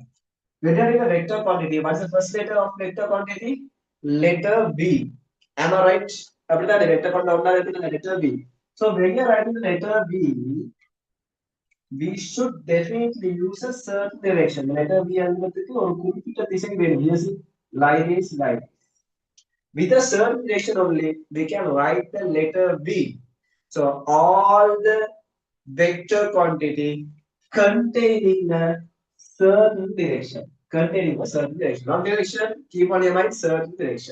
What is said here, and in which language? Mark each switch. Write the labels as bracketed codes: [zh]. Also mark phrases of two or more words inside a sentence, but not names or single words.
[en] When you are in the vector quantity, what's the first letter of vector quantity? Letter B. Am I right? After that, the vector quantity is letter B. So when you are writing the letter B, we should definitely use a certain direction. Letter B [kn] ಅನ್ನೋದಕ್ಕೆ ಒಂದು [ta] குறிப்பிட்ட திசை வேணும். [en] Yes, like this, like this. With a certain direction only, we can write the letter B. So all the vector quantity containing a certain direction. Containing a certain direction. Not direction, keep on your mind certain direction.